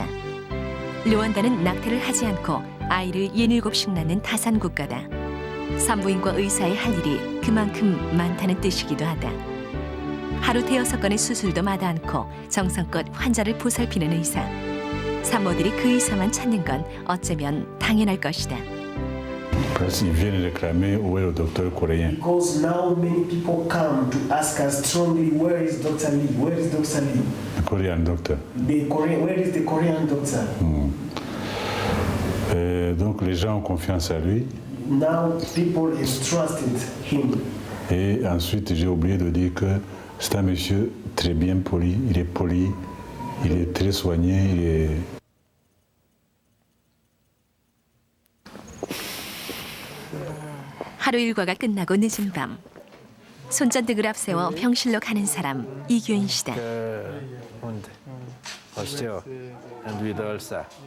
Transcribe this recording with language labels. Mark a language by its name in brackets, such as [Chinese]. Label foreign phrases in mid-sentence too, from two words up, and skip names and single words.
[Korean] 르완다는 낙태를 하지 않고 아이를 67씩 낳는 다산 국가다. 산부인과 의사의 할 일이 그만큼 많다는 뜻이기도 하다. 하루 5건의 수술도 마다 않고 정성껏 환자를 보살피는 의사. 산모들이 그 의사만 찾는 건 어쩌면 당연할 것이다. [French] Parce qu'ils viennent réclamer où est le docteur coréen. [English] Because now many people come to ask us strongly, where is Dr. Lee? Where is Dr. Lee? Le Korean doctor. Where is the Korean doctor? [French] Donc les gens ont confiance à lui. [English] Now people is trusted him. [French] Et ensuite, j'ai oublié de dire que c'est un monsieur très bien poli. Il est très soigné, il est... [Korean] 하루 일과가 끝나고 늦은 밤 손전등을 앞세워 병실로 가는 사람 이균 씨다. 보시죠. 위더얼사.